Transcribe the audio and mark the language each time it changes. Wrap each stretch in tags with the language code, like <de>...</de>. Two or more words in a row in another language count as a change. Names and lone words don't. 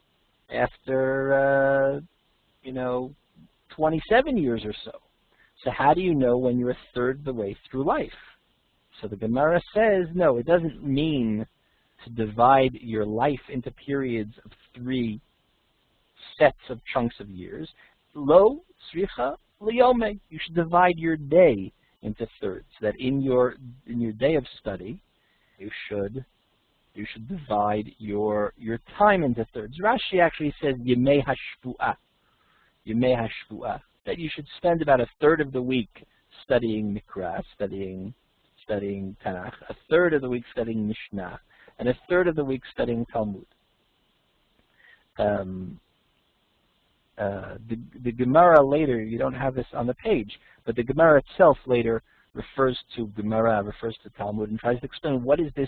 <en>After, 27 years or so. So how do you know when you're a third of the way through life? So the Gemara says, no, it doesn't mean to divide your life into periods of 3 sets of chunks of years.</en> <arc>לא צריכא ליומי.</arc> <en>You should divide your day into thirds. So that in your day of study, you should divide your time into thirds. Rashi actually says</en> <he>ימי השבוע. ימי השבוע.</he> <en>That you should spend about a third of the week studying Mikra, studying Tanakh, a third of the week studying Mishnah, and a third of the week studying Talmud. the Gemara later, you don't have this on the page, but the Gemara itself later refers to Gemara, refers to Talmud, and tries to explain what is this.</en>